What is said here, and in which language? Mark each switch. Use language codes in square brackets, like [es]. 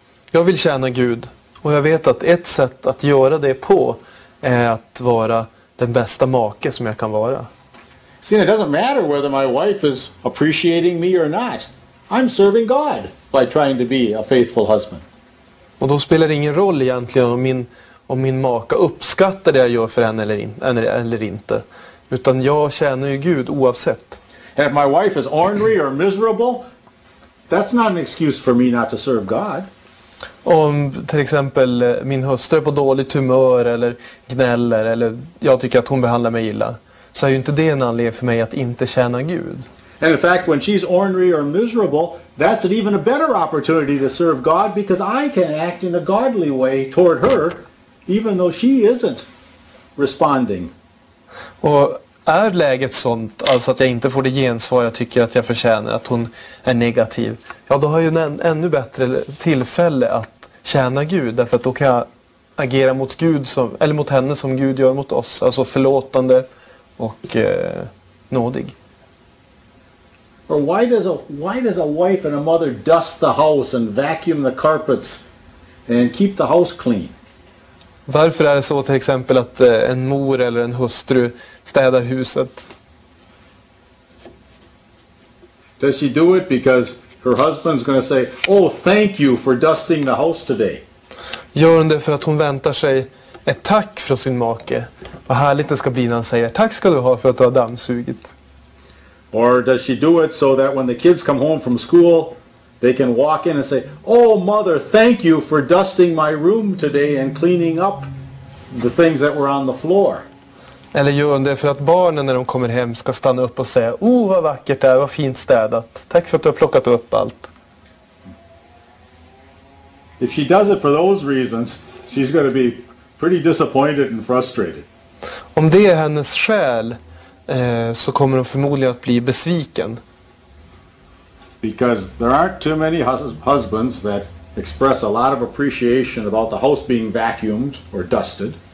[sv] Jag vill tjäna Gud, och jag vet att ett sätt att göra det på är att vara den bästa make som jag kan vara. [en] See, it doesn't matter whether my wife is appreciating me or not. I'm serving God by trying to be a faithful husband. [sv] Och då spelar det ingen roll egentligen om min maka uppskattar det jag gör för henne eller inte. Utan jag tjänar ju Gud oavsett. [en] And if my wife is ornery or miserable, that's not an excuse for me not to serve God. [sv] Om till exempel min hustru är på dåligt humör eller gnäller eller jag tycker att hon behandlar mig illa, så är ju inte det en anledning för mig att inte tjäna Gud. [en] And in fact, when she's ornery or miserable, that's an even a better opportunity to serve God because I can act in a godly way toward her, even though she isn't responding. [sv] Och är läget sånt, alltså att jag inte får det gensvar jag tycker att jag förtjänar, att hon är negativ, ja då har jag ju en ännu bättre tillfälle att tjäna Gud, därför att då kan jag agera mot Gud eller mot henne som Gud gör mot oss, alltså förlåtande och nådig. [en] Or why does a wife and a mother dust the house and vacuum the carpets and keep the house clean? [sv] Varför är det så till exempel att en mor eller en hustru städar huset? [en] Does she do it because her husband's going to say, "Oh, thank you for dusting the house today"? [sv] Gör hon det för att hon väntar sig ett tack från sin make? Vad härligt det ska bli när han säger tack ska du ha för att du har dammsugit. [en] Or does she do it so that when the kids come home from school, they can walk in and say, "Oh, mother, thank you for dusting my room today and cleaning up the things that were on the floor"? [sv] Eller gör hon det för att barnen när de kommer hem ska stanna upp och säga vad vackert det är, vad fint städat. Tack för att du har plockat upp allt. [en] If she does it for those reasons, she's going to be pretty disappointed and frustrated. [sv] Om det är hennes skäl så kommer hon förmodligen att bli besviken. [en] Because there aren't too many husbands that express a lot of appreciation about the house being vacuumed or dusted.